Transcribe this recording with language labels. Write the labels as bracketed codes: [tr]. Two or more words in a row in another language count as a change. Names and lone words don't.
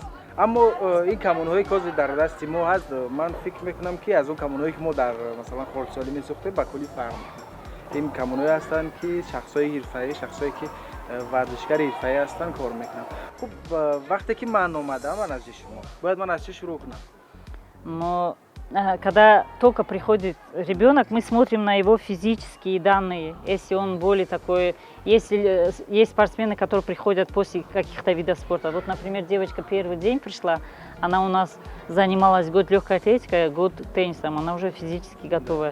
[tg] аммо ин камонҳое ки ҳозир дар дасти мо ҳаст, ман фикр мекунам ки аз он камонҳое ки мо дар масалан хурдсолӣ месохтем ба кулли фарқ мекунад. ин камонҳое ҳастанд ки шахсҳои ҳирфаӣ, шахсҳое ки варзишгари ҳирфаӣ ҳастанд кор мекунанд. хуб, вақте ки ман омадам назди шумо, бояд ман аз чӣ шурӯъ кунам? [ru] Но когда только приходит ребенок, мы смотрим на его физические данные. Если он более такой, если есть спортсмены, которые приходят после каких-то видов спорта. Вот, например, девочка первый день пришла, она у нас занималась год легкой атлетикой, год теннисом, она уже физически готовая.